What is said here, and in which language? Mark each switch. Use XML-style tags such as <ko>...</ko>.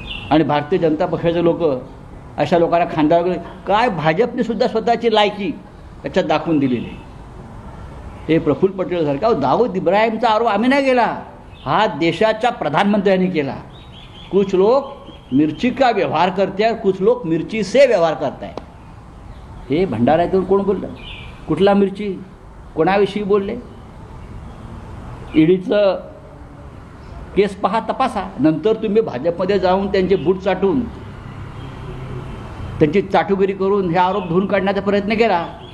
<mr>आणि भारतीय जनता पक्षाचे लोक अशा लोकांना खांद्यावर काय भाजपने सुद्धा स्वतःची लायकी त्याच्यात दाखवून दिलेली आहे. हे प्रफुल्ल पटेलसारखा दाऊद इब्राहिमचा आरोप आम्ही नाही केला, हा देशाच्या प्रधानमंत्र्यांनी केला.</mr> <hi>कुछ लोग मिर्ची का व्यवहार करते हैं, कुछ लोग मिर्ची से व्यवहार</hi> <mr>करत आहे. हे भंडाऱ्यातून कोण बोललं? कुठला मिर्ची? कोणाविषयी बोलले? ईडीचं केस पहा, तपासा. नंतर तुम्ही भाजपमध्ये जाऊन त्यांचे बूट चाटून, त्यांची चाटुगिरी करून हे आरोप धुवून काढण्याचा प्रयत्न केला.</mr>